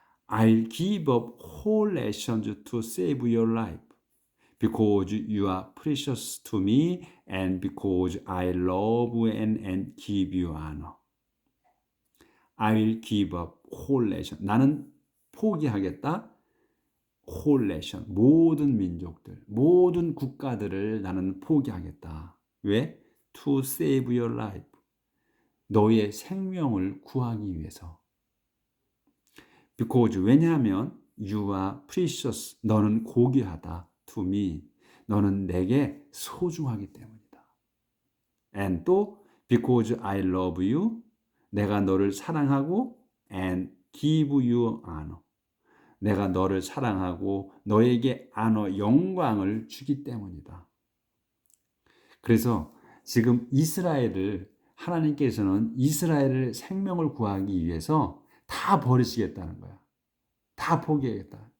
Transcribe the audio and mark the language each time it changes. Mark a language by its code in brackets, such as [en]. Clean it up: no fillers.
[en] I'll give up whole nations to save your life. Because you are precious to me and because I love and give you honor. I'll give up whole nation. [ko] 나는 포기하겠다. [en] whole nation. [ko] 모든 민족들, 모든 국가들을 나는 포기하겠다. [en] 왜? To save your life. [ko] 너의 생명을 구하기 위해서. [en] Because 왜냐하면 you are precious. [ko] 너는 고귀하다. [en] To me. [ko] 너는 내게 소중하기 때문이다. [en] And 또 because I love you. [ko] 내가 너를 사랑하고 [en] and give you honor. [ko] 내가 너를 사랑하고 너에게 honor, 영광을 주기 때문이다. 그래서 지금 하나님께서는 이스라엘을 생명을 구하기 위해서 다 버리시겠다는 거야. 다 포기하겠다.